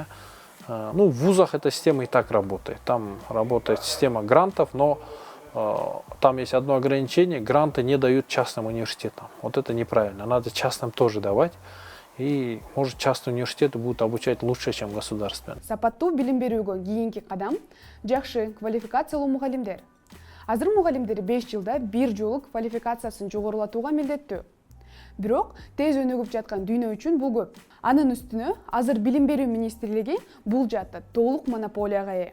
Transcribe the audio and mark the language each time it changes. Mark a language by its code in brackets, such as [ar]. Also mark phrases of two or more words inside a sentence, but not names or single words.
[ru] Ну, в вузах эта система и так работает. Там работает система грантов, но там есть одно ограничение: гранты не дают частным университетам. Вот это неправильно. Надо частным тоже давать. И, может, частные университеты будут обучать лучше, чем государственные. [ky] Сапаттуу билим берүүгө кийинки кадам жакшы квалификациялуу мугалимдер. Азыр мугалимдер 5 жылда бир жолу квалификациясын жогорулатууга милдеттүү. Бирок тез өнүгүп жаткан дүйнө үчүн бул көп. Анын үстүнө азыр билим берүү министрлиги бул жаатта толук монополияга ээ.